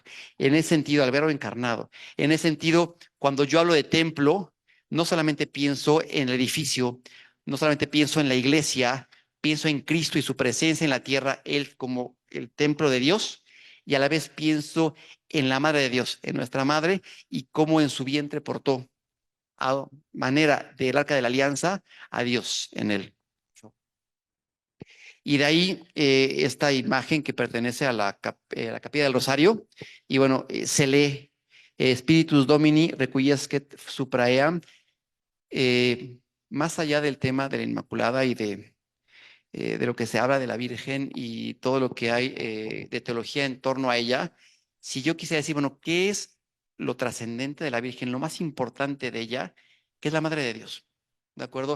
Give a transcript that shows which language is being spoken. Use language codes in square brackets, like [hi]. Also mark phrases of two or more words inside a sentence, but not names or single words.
[es] En ese sentido, al verbo encarnado. En ese sentido, cuando yo hablo de templo, no solamente pienso en el edificio, no solamente pienso en la iglesia, pienso en Cristo y su presencia en la tierra, Él como el templo de Dios, y a la vez pienso en la Madre de Dios, en nuestra Madre, y cómo en su vientre portó a manera del arca de la alianza a Dios en él. Y de ahí esta imagen que pertenece a la Capilla del Rosario, y bueno, se lee [la] Spiritus Domini requiescat supra eam, [es] más allá del tema de la Inmaculada y de lo que se habla de la Virgen y todo lo que hay de teología en torno a ella. Si yo quisiera decir, bueno, ¿qué es lo trascendente de la Virgen, lo más importante de ella? Que es la Madre de Dios. ¿de acuerdo?